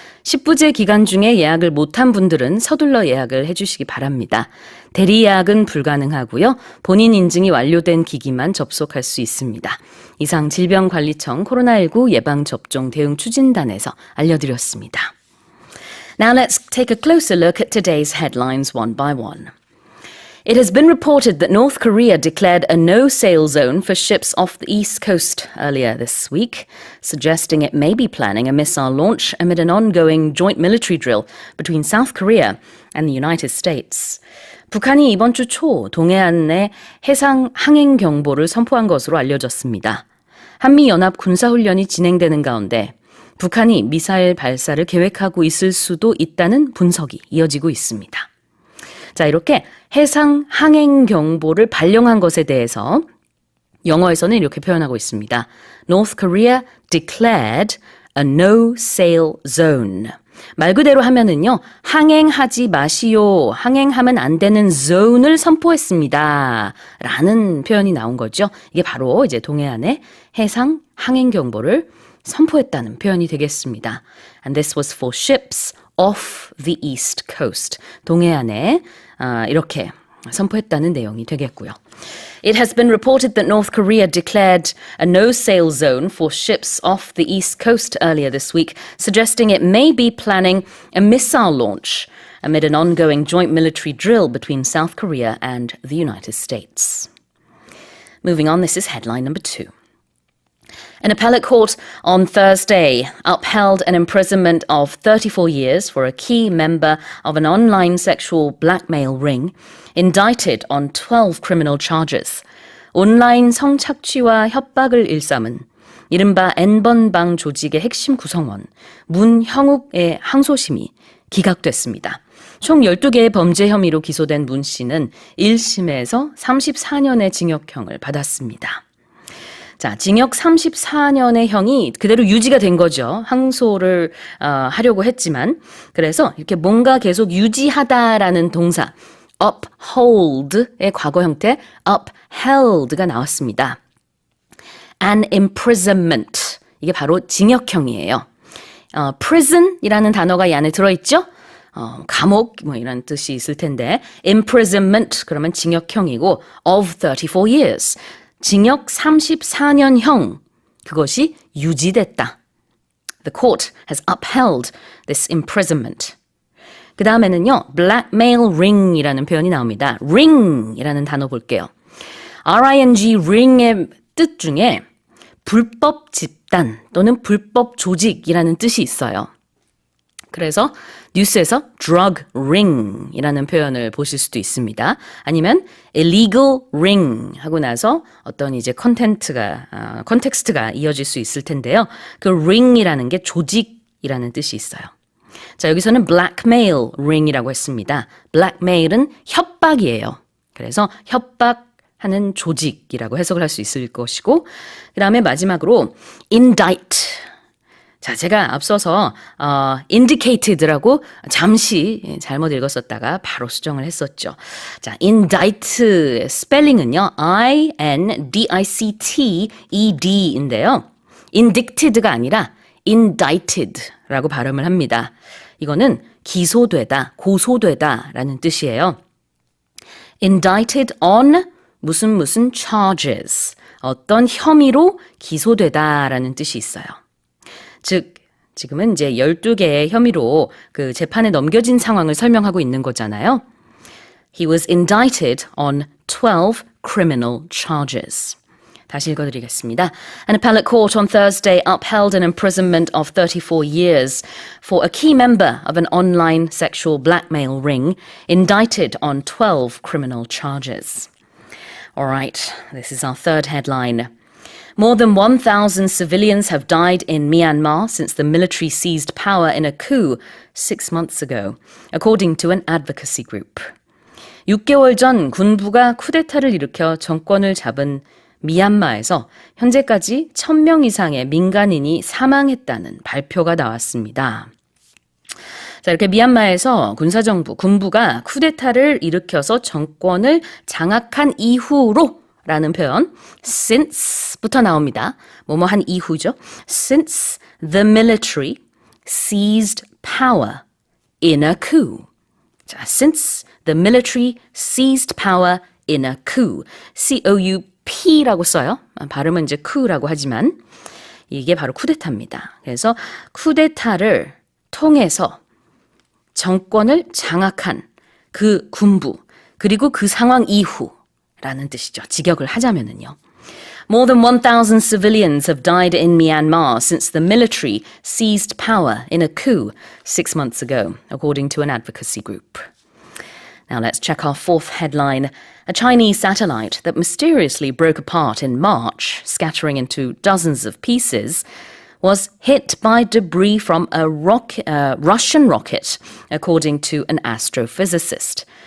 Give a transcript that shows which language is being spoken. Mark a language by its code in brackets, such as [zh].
[ko] 10부제 기간 중에 예약을 못한 분들은 서둘러 예약을 해주시기 바랍니다. 대리 예약은 불가능하고요. 본인 인증이 완료된 기기만 접속할 수 있습니다. 이상 질병관리청 코로나19 예방접종 대응 추진단에서 알려드렸습니다. [en] Now let's take a closer look at today's headlines one by one. It has been reported that North Korea declared a no-sail zone for ships off the east coast earlier this week, suggesting it may be planning a missile launch amid an ongoing joint military drill between South Korea and the United States. [ko] 북한이 이번 주 초 동해안에 해상 항행 경보를 선포한 것으로 알려졌습니다. 한미연합 군사훈련이 진행되는 가운데 북한이 미사일 발사를 계획하고 있을 수도 있다는 분석이 이어지고 있습니다. 자, 이렇게 해상 항행 경보를 발령한 것에 대해서 영어에서는 이렇게 표현하고 있습니다. [en] North Korea declared a no-sail zone. [ko] 말 그대로 하면은요, 항행하지 마시오, 항행하면 안 되는 zone을 선포했습니다. 라는 표현이 나온 거죠. 이게 바로 이제 동해안의 해상 항행 경보를 선포했다는 표현이 되겠습니다. [en] And this was for ships off the east coast. [ko] 동해안에 이렇게 선포했다는 내용이 되겠고요. [en] It has been reported that North Korea declared a no-sail zone for ships off the east coast earlier this week, suggesting it may be planning a missile launch amid an ongoing joint military drill between South Korea and the United States. Moving on, this is headline number 2. An appellate court on Thursday upheld an imprisonment of 34 years for a key member of an online sexual blackmail ring, indicted on 12 criminal charges. [ko] 온라인 성착취와 협박을 일삼은 이른바 N번방 조직의 핵심 구성원 문형욱의 항소심이 기각됐습니다. 총 12개의 범죄 혐의로 기소된 문 씨는 1심에서 34년의 징역형을 받았습니다. 자, 징역 34년의 형이 그대로 유지가 된 거죠. 항소를 하려고 했지만. 그래서 이렇게 뭔가 계속 유지하다라는 동사 uphold의 과거 형태 upheld가 나왔습니다. [en] An imprisonment, [ko] 이게 바로 징역형이에요. prison이라는 단어가 이 안에 들어있죠. 감옥 뭐 이런 뜻이 있을 텐데 imprisonment 그러면 징역형이고 [en] of 34 years. [ko] 징역 34년형, 그것이 유지됐다. [en] The court has upheld this imprisonment. [ko] 그 다음에는요, blackmail ring이라는 표현이 나옵니다. ring이라는 단어 볼게요. ring, ring의 뜻 중에 불법 집단 또는 불법 조직이라는 뜻이 있어요. 그래서 뉴스에서 drug ring이라는 표현을 보실 수도 있습니다. 아니면 illegal ring 하고 나서 어떤 이제 컨텍스트가 이어질 수 있을 텐데요. 그 ring이라는 게 조직이라는 뜻이 있어요. 자, 여기서는 blackmail ring이라고 했습니다. blackmail은 협박이에요. 그래서 협박하는 조직이라고 해석을 할 수 있을 것이고, 그 다음에 마지막으로 indict. 자, 제가 앞서서 indicated라고 잠시 잘못 읽었었다가 바로 수정을 했었죠. 자, indict 스펠링은요. I-N-D-I-C-T-E-D인데요. indicted가 아니라 indicted라고 발음을 합니다. 이거는 기소되다, 고소되다 라는 뜻이에요. [en] indicted on 무슨 charges. [ko] 어떤 혐의로 기소되다라는 뜻이 있어요. 즉, 지금은 이제 12개의 혐의로 그 재판에 넘겨진 상황을 설명하고 있는 거잖아요. [en] He was indicted on 12 criminal charges. [ko] 다시 읽어드리겠습니다. [en] An appellate court on Thursday upheld an imprisonment of 34 years for a key member of an online sexual blackmail ring indicted on 12 criminal charges. All right, this is our third headline. More than 1,000 civilians have died in Myanmar since the military seized power in a coup 6 months ago, according to an advocacy group. [ko] 6개월 전 군부가 쿠데타를 일으켜 정권을 잡은 미얀마에서 현재까지 1,000명 이상의 민간인이 사망했다는 발표가 나왔습니다. 자, 이렇게 미얀마에서 군부가 쿠데타를 일으켜서 정권을 장악한 이후로 라는 표현, since부터 나옵니다. 뭐뭐 한 이후죠. [en] Since the military seized power in a coup. 자, since the military seized power in a coup. [ko] C-O-U-P라고 써요. 발음은 이제 coup라고 하지만 이게 바로 쿠데타입니다. 그래서 쿠데타를 통해서 정권을 장악한 그 군부, 그리고 그 상황 이후 라는 뜻이죠. 직역을 하자면은요. [en] More than 1,000 civilians have died in Myanmar since the military seized power in a coup 6 months ago, according to an advocacy group. Now let's check our fourth headline. A Chinese satellite that mysteriously broke apart in March, scattering into dozens of pieces, was hit by debris from a Russian rocket, according to an astrophysicist.